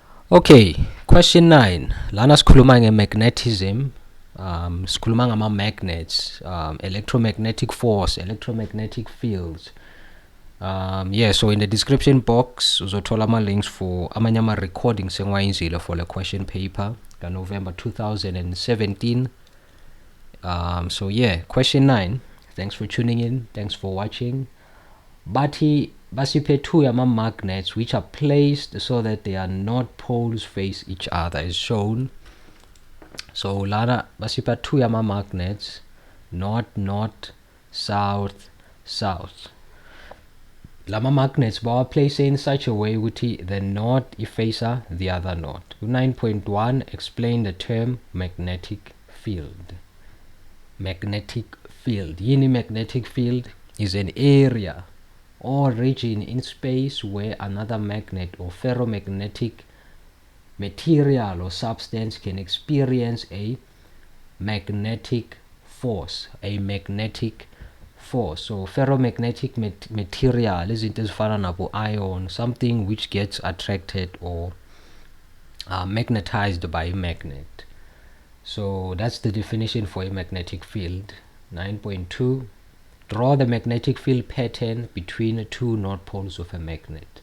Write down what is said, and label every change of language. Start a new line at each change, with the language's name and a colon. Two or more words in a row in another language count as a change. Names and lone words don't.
English: Okay, question 9.
Zulu: Lana sikhuluma nge-magnetism. Sikhuluma ngama-magnets,
English: electromagnetic force, electromagnetic fields. Yeah, so in the description box
Zulu: uzothola ama-links
English: for
Zulu: amanye ama-recordings engiwayenzile
English: for the question paper November 2017. So yeah, question 9. Thanks for tuning in. Thanks for watching.
Zulu: Bathi basiphe
English: two yama-magnets which are placed so that they are not poles face each other as shown.
Zulu: So lana basipha two yama-magnets,
English: north, south. Lama magnets bawa place in such a way ukuthi the north ifacing the other north. 9.1 explain the term magnetic field. Magnetic field. Yini magnetic field is an area or region in space where another magnet or ferromagnetic material or substance can experience a magnetic force. So ferromagnetic material
Zulu: izinto ezifana nabo
English: iron, something which gets attracted or magnetized by a magnet. So that's the definition for a magnetic field. 9.2 draw the magnetic field pattern between two north poles of a magnet.